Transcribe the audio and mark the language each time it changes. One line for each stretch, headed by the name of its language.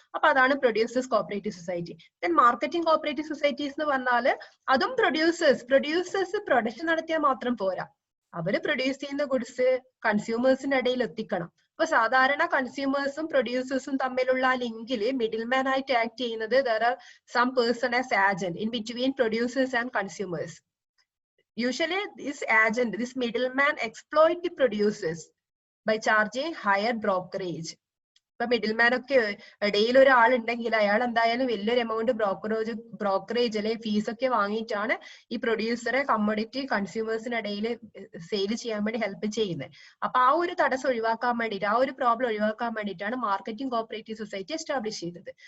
Malayalam: അപ്പൊ അതാണ് producers cooperative society. Then marketing cooperative societies എന്ന് പറഞ്ഞാല് അതും പ്രൊഡ്യൂസേഴ്സ് പ്രൊഡക്ഷൻ നടത്തിയാൽ മാത്രം പോരാ, അവര് പ്രൊഡ്യൂസ് ചെയ്യുന്ന ഗുഡ്സ് കൺസ്യൂമേഴ്സിന്റെ ഇടയിൽ എത്തിക്കണം. അപ്പൊ സാധാരണ കൺസ്യൂമേഴ്സും പ്രൊഡ്യൂസേഴ്സും തമ്മിലുള്ള ആ ലിങ്കില് മിഡിൽ മാൻ ആയിട്ട് ആക്ട് ചെയ്യുന്നത്
English: there are some person as agent in between producers and consumers. Usually this middleman exploit the producers by charging higher brokerage.
Malayalam: ഇപ്പൊ മിഡിൽ മാൻ ഒക്കെ ഇടയിൽ ഒരാളുണ്ടെങ്കിൽ അയാൾ എന്തായാലും വലിയൊരു എമൗണ്ട് ബ്രോക്കറേജ് അല്ലെ ഫീസ് ഒക്കെ വാങ്ങിയിട്ടാണ് ഈ പ്രൊഡ്യൂസറെ കമ്മോഡിറ്റി കൺസ്യൂമേഴ്സിനിടയിൽ സെയിൽ ചെയ്യാൻ വേണ്ടി ഹെൽപ്പ് ചെയ്യുന്നത്. അപ്പൊ ആ ഒരു തടസ്സം ഒഴിവാക്കാൻ വേണ്ടിയിട്ട്, ആ ഒരു പ്രോബ്ലം ഒഴിവാക്കാൻ വേണ്ടിയിട്ടാണ് മാർക്കറ്റിംഗ് കോപ്പറേറ്റീവ് സൊസൈറ്റി എസ്റ്റാബ്ലിഷ് ചെയ്തത്.